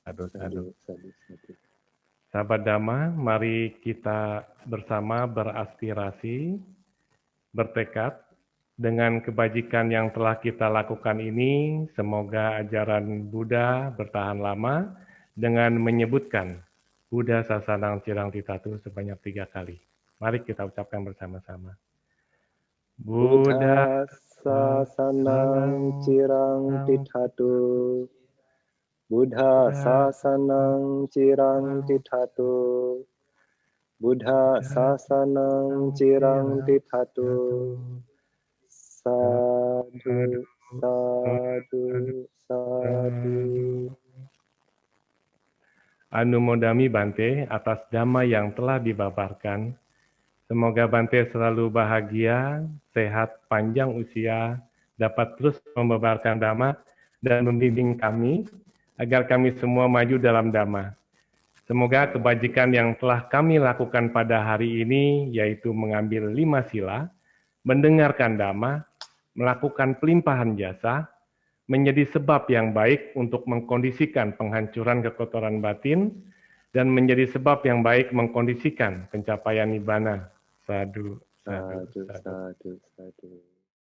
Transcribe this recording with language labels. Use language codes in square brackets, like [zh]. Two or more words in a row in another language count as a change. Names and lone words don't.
[id] Sahabat Dhamma, mari kita bersama beraspirasi, bertekad dengan kebajikan yang telah kita lakukan ini. Semoga ajaran Buddha bertahan lama dengan menyebutkan [pi] Buddha Sasanang Cirang Titatu [id] sebanyak 3 kali. Mari kita ucapkan bersama-sama. [pi] Buddha Sasanang Cirang Titatu. Buddha Sasanang Cirang Titatu. Buddha Sasanang Cirang Titatu. Sadu. [id] Anumodami Bante atas Dhamma yang telah dibabarkan. Semoga Bante selalu bahagia, sehat, panjang usia, dapat terus membabarkan Dhamma dan membimbing kami agar kami semua maju dalam Dhamma. Semoga kebajikan yang telah kami lakukan pada hari ini, yaitu mengambil 5 sila, mendengarkan Dhamma, melakukan pelimpahan jasa, menjadi sebab yang baik untuk mengkondisikan penghancuran kekotoran batin, dan menjadi sebab yang baik mengkondisikan pencapaian nibbana. Sadu. Sadu.